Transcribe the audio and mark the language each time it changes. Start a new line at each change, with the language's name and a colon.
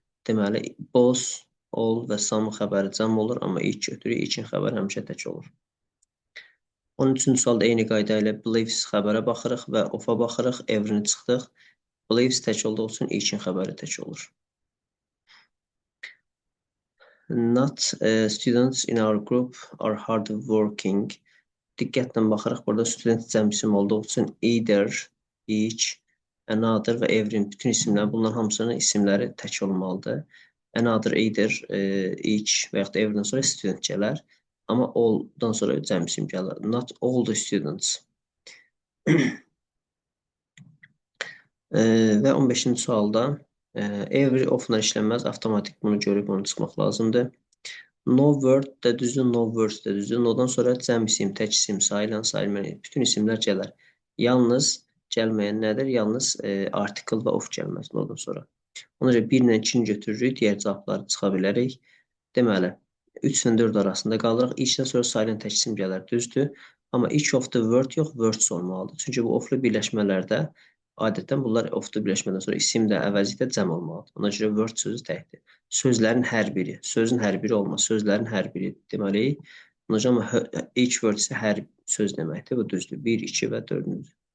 Azerbaijani: Deməli, both, all və some xəbəri cəm olur, amma ilk götürük, ilkin xəbər həmişə tək olur. 13-cü sualda eyni qayda ilə believes xəbərə baxırıq və of-a baxırıq, everini çıxdıq. Believes tək olduğu üçün ilkin xəbəri tək olur.
English: Not students in our group are hard working.
Azerbaijani: Diqqətlə baxırıq, burada student cəm isim olduğu üçün either, each, another və every'in bütün isimlər, bunların hamısının isimləri tək olmalıdır. Another, either, each və yaxud da every'dən sonra student gələr. Amma all-dan sonra cəm isim gəlir.
English: Not all the students.
Azerbaijani: Və 15-ci sualda every ofla işlənməz, avtomatik bunu görüb onu çıxmaq lazımdır. No word də düzdür, no words də düzdür. No-dan sonra cəm isim, tək isim, sayılan, sayılmayan, bütün isimlər gələr. Yalnız gəlməyən nədir? Yalnız article və of gəlməz no-dan sonra. Ona görə 1 ilə 2-ni götürürük, digər cavabları çıxa bilərik. Deməli, 3 ilə 4 arasında qalırıq. İçdən sonra sayılan tək isim gələr, düzdür. Amma
English: each of the word
Azerbaijani: yox, words olmalıdır. Çünki bu oflu birləşmələrdə adətən bunlar oflu birləşmədən sonra isim də əvəzlikdə cəm olmalıdır. Ona görə word sözü təkdir. Sözlərin hər biri, sözün hər biri olmaz, sözlərin hər biri deməli. Ona görə each word isə hər söz deməkdir. Bu düzdür. 1, 2 və 4-cü.